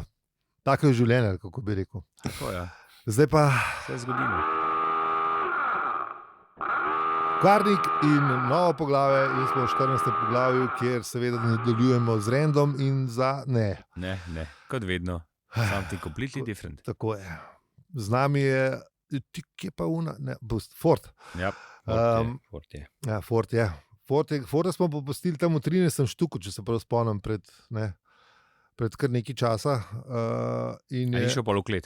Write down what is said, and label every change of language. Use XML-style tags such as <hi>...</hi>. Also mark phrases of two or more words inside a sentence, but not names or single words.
<sl>Tako je življenje, kako bi rekel. Tako, ja. Zdaj pa Se zgodilo. Karnik in novo poglavje in smo v 14. poglavju, kjer seveda nadaljujemo z random in Ne, kot vedno.</sl> <en>Something completely different.</en> <sl>Tako je. Z nami je, kje pa Ford. Ja. Ford je. Ja, Ford je. Forda smo popustili tam v 13. štuku, če se prav spomnim, pred kar nekaj časa. In je šel pa v klet.</sl>